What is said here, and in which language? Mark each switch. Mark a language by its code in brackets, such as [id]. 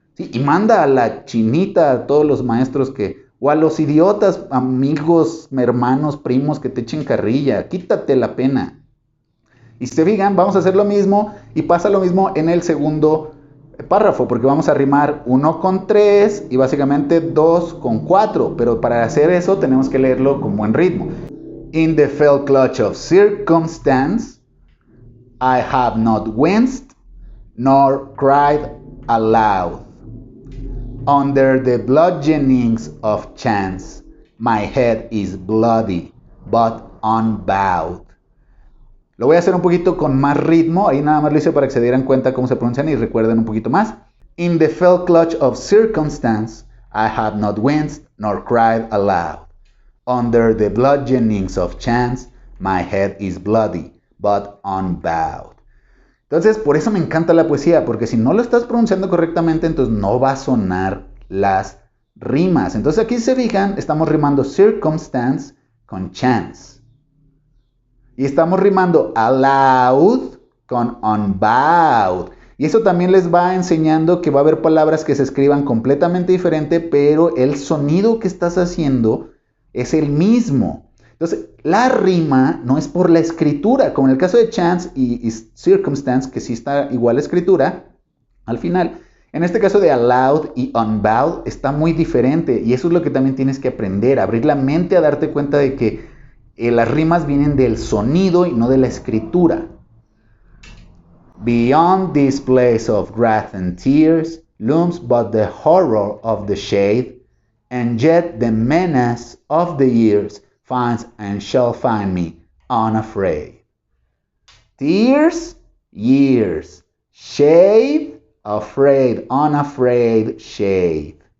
[es] ¿Sí? Y manda a la chinita a todos los maestros o a los idiotas, amigos, hermanos, primos que te echen carrilla. Quítate la pena. Y si se fijan, vamos a hacer lo mismo y pasa lo mismo en el segundo párrafo, porque vamos a rimar 1 con 3 y básicamente 2 con 4, pero para hacer eso tenemos que leerlo con buen ritmo. [en] In the fell clutch of circumstance, I have not winced nor cried aloud. Under the bludgeonings of chance, my head is bloody, but unbowed. [es] Lo voy a hacer un poquito con más ritmo, ahí nada más lo hice para que se dieran cuenta cómo se pronuncian y recuerden un poquito más. [en] In the fell clutch of circumstance, I have not winced nor cried aloud. Under the bludgeonings of chance, my head is bloody, but unbowed. [es] Entonces, por eso me encanta la poesía, porque si no lo estás pronunciando correctamente, entonces no va a sonar las rimas. Entonces aquí se fijan, estamos rimando circumstance con chance. Y estamos rimando aloud con unbowed. Y eso también les va enseñando que va a haber palabras que se escriban completamente diferente, pero el sonido que estás haciendo es el mismo. Entonces, la rima no es por la escritura, como en el caso de chance y circumstance, que sí está igual la escritura, al final. En este caso de aloud y unbowed está muy diferente, y eso es lo que también tienes que aprender, abrir la mente a darte cuenta de que las rimas vienen del sonido y no de la escritura. [en] Beyond this place of wrath and tears looms but the horror of the shade, and yet the menace of the years finds and shall find me unafraid. Tears, years, shade, afraid, unafraid, shade.